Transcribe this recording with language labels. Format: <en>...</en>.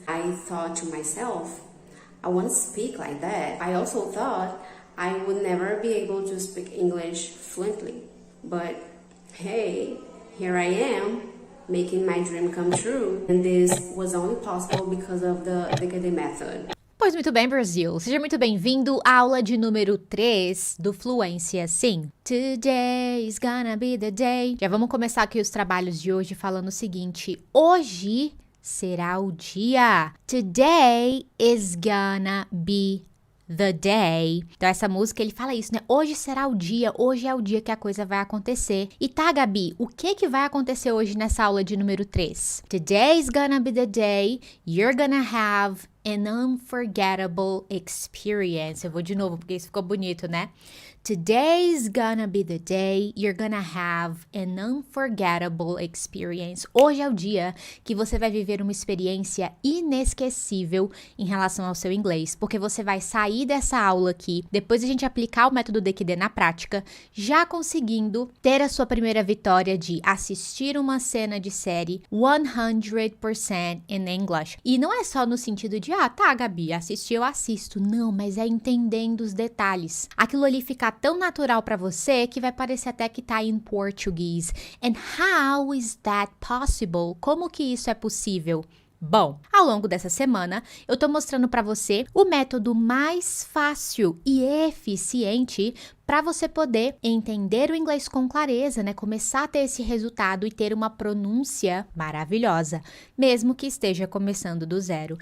<en>I thought to myself, I want to speak like that. I also thought I would never be able to speak English fluently. But hey, here I am, making my dream come true. And this was only possible because of the DKD method.</en> <pt>Pois muito bem, Brasil. Seja muito bem-vindo à aula de número 3 do Fluência Sim.</pt> <en>Today is gonna be the day.</en> <pt>Já vamos começar aqui os trabalhos de hoje falando o seguinte. Hoje será o dia.</pt> <en>Today is gonna be the day.</en> <pt>Então essa música, ele fala isso, né? Hoje será o dia, hoje é o dia que a coisa vai acontecer. E tá, Gabi, o que vai acontecer hoje nessa aula de número 3?</pt> <en>Today is gonna be the day you're gonna have an unforgettable experience.</en> <pt>Eu vou de novo, porque isso ficou bonito, né?</pt> <en>Today's gonna be the day you're gonna have an unforgettable experience.</en> <pt>Hoje é o dia que você vai viver uma experiência inesquecível em relação ao seu inglês, porque você vai sair dessa aula aqui, depois de a gente aplicar o método DQD na prática, já conseguindo ter a sua primeira vitória de assistir uma cena de série 100%</pt> <en>in English.</en> <pt>E não é só no sentido de, tá, Gabi, assistir eu assisto. Não, mas é entendendo os detalhes. Aquilo ali fica tão natural para você que vai parecer até que tá em português.</pt> <en>And how is that possible?</en> <pt>Como que isso é possível? Bom, ao longo dessa semana, eu tô mostrando para você o método mais fácil e eficiente para você poder entender o inglês com clareza, né? Começar a ter esse resultado e ter uma pronúncia maravilhosa, mesmo que esteja começando do zero.</pt>